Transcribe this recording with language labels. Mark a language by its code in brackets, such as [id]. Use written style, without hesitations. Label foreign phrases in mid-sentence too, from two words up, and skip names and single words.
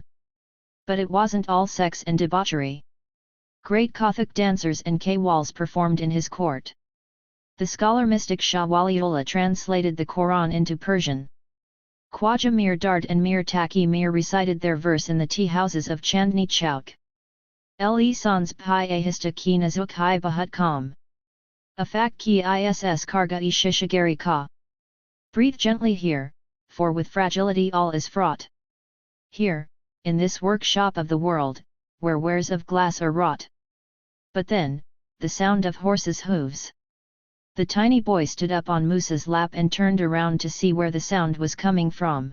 [en] But it wasn't all sex and debauchery. Great Kathak dancers and Qawwals performed in his court. The scholar mystic Shah Waliullah translated the Quran into Persian. Khwaja Mir Dard and Mir Taqi Mir recited their verse in the tea houses of Chandni Chowk. [ur] لے سانس بھی آہستہ کہ نازک ہے بہت کام. آفاق کی اس کارگہ شیشہ گری کا. [en] Breathe gently here, for with fragility all is fraught. Here, in this workshop of the world, where wares of glass are wrought. But then, the sound of horses' hooves. The tiny boy stood up on Musa's lap and turned around to see where the sound was coming from.